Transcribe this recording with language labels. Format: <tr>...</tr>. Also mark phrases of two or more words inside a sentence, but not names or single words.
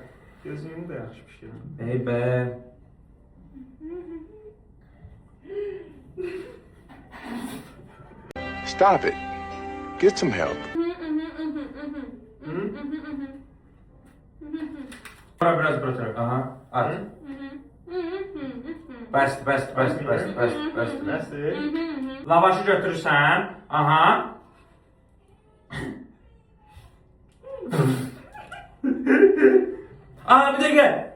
<az>Gözümün de yaxşı bir şey. Ey be.</az> <en>Stop it. Get some help.</en> <az>Bura biraz bura tərəf. Aha. At. Bəsdir, bəsdir, bəsdir, bəsdir, bəsdir, bəsdir. Nəsdir? Lavaşı götürürsən. Aha. Aa, bir dəqiqə.</az>